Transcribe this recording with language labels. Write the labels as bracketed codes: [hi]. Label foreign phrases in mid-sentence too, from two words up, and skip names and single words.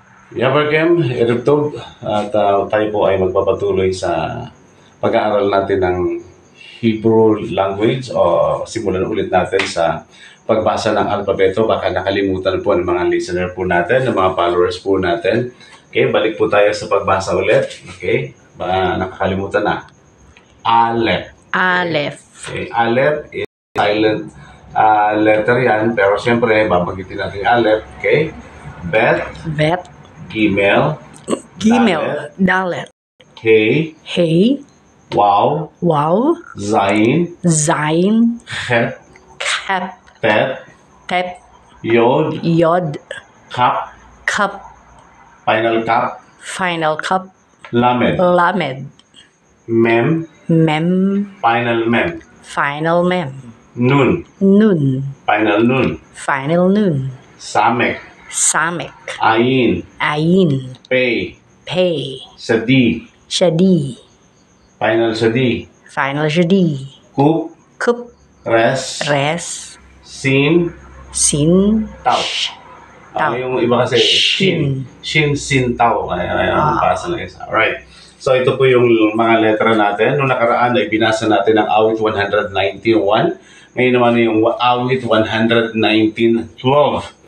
[tl] Yabarkem, Eruptog, at tayo po ay magpapatuloy sa pag-aaral natin ng [en] Hebrew language [tl] o simulan ulit natin sa pagbasa ng alpabeto. Baka nakalimutan po ng mga listener po natin, ng mga followers po natin. Okay, balik po tayo sa pagbasa ulit. Okay, baka nakakalimutan na. Aleph. Aleph. Okay, [en] Aleph is silent letter [tl] yan, pero siyempre, babagitin natin yung Aleph. Okay, Bet. Gimel, Dalet. Hey, Wow, Zain, Het, Tet, Yod, Kap, Final Cup, Lamed. Mem, Final Mem, Nun, Final Nun, Samek, Ayin, Pei, Shadi, Final Shadi, Kup, Res, Sin, Tau. Yung iba kasi Sin, Tau. Ayan, basa na isa. Alright. So ito po yung mga letra natin. Noong nakaraan ay binasa natin ang awit 119.1. Ngayon naman yung awit 119.12.